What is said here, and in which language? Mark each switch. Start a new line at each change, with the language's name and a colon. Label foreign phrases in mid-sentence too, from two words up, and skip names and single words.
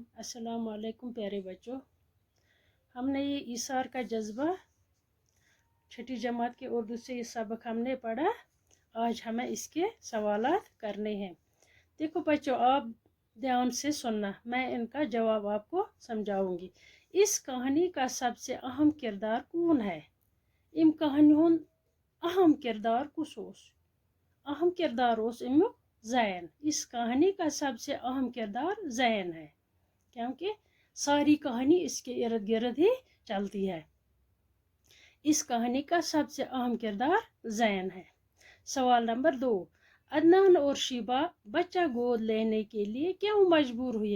Arabic: السلام عليكم
Urdu: پیارے بچوں، ہم نے یہ ایثار کا جذبہ چھٹی جماعت کے اردو سے یہ سبق ہم نے پڑھا. آج ہمیں اس کے سوالات کرنے ہیں. دیکھو بچوں، آپ دھیان سے سننا، میں ان کا جواب آپ کو سمجھاؤں گی. اس کہانی کا سب سے اہم کردار کون ہے?
Kashmiri: इम कहानी हुन अहम किरदार कुस ओस? अहम किरदार ओस इमुक ज़ैन।
Urdu: اس کہانی کا سب سے اہم کردار زین ہے، کیونکہ ساری کہانی اس کے ارد گرد ہی چلتی ہے. اس کہانی کا سب سے اہم کردار زین ہے. سوال نمبر 2، عدنان اور شیبا بچہ گود لینے کے لیے کیوں مجبور ہوئے?